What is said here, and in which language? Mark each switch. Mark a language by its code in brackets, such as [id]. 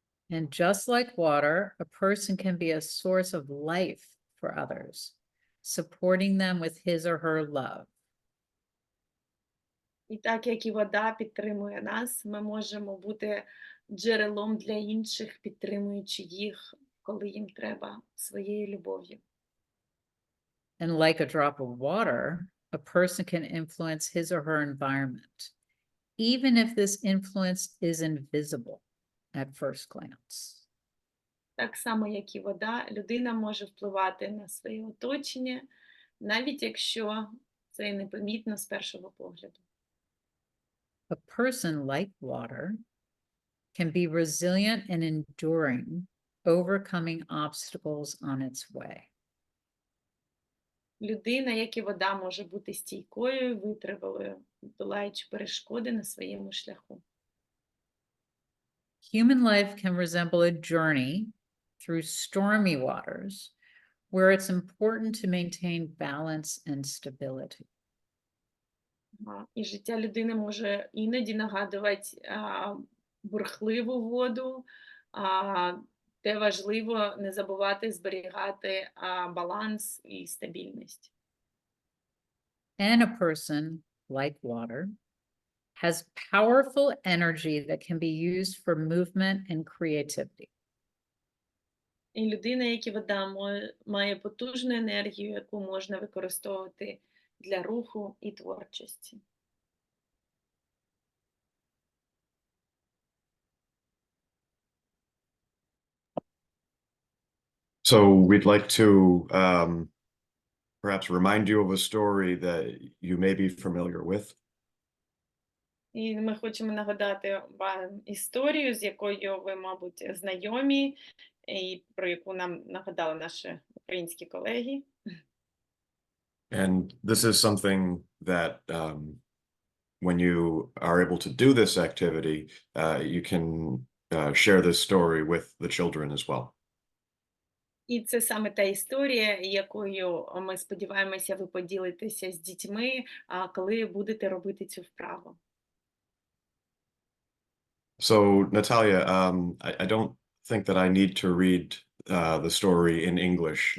[en] And just like water, a person can be a source of life for others, supporting them with his or her love. [uk] І так, як і вода підтримує нас, ми можемо бути джерелом для інших, підтримуючи їх, коли їм треба, своєю любов'ю. [en] And like a drop of water, a person can influence his or her environment, even if this influence is invisible at first glance. [uk] Так само, як і вода, людина може впливати на своє оточення, навіть якщо це непомітно з першого погляду. [en] A person like water can be resilient and enduring, overcoming obstacles on its way. [uk] Людина, як і вода, може бути стійкою, витривалою, долаючи перешкоди на своєму шляху. [en] Human life can resemble a journey through stormy waters, where it's important to maintain balance and stability. [uk] І життя людини може іноді нагадувати бурхливу воду, де важливо не забувати зберігати баланс і стабільність. [en] And a person, like water, has powerful energy that can be used for movement and creativity. [uk] І людина, як і вода, має потужну енергію, яку можна використовувати для руху і творчості. [en] So we'd like to perhaps remind you of a story that you may be familiar with. [uk] І ми хочемо нагадати вам історію, з якою ви, мабуть, знайомі, і про яку нам нагадали наші українські колеги. [en] And this is something that when you are able to do this activity, you can share this story with the children as well. [uk] І це саме та історія, якою ми сподіваємося, ви поділитеся з дітьми, коли будете робити цю вправу. [en] So, Natalia, I don't think that I need to read the story in English.